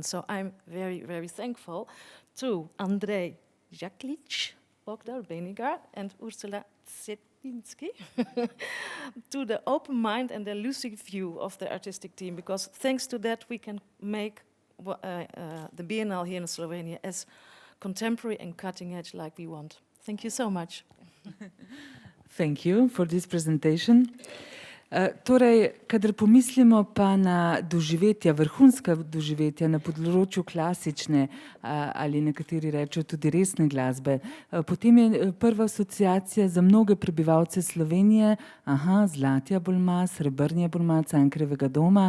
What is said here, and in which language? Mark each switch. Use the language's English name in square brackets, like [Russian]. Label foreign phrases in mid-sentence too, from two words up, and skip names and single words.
[English] So I'm very, very thankful to André Jaklic, Bogdar Benigar, and Ursula Cetinski to the open mind and the lucid view of the artistic team, because thanks to that we can make the Biennale here in Slovenia as contemporary and cutting edge like we want. Thank you so much. Thank you for this presentation. [Slovenian] Torej, kadar pomislimo pa na doživetja, vrhunska doživetja na področju klasične ali nekateri rečejo tudi resne glasbe, potem je prva asociacija za mnoge prebivalce Slovenije, Zlati Abulma, Srebrni Abulma, Cankarjevega doma.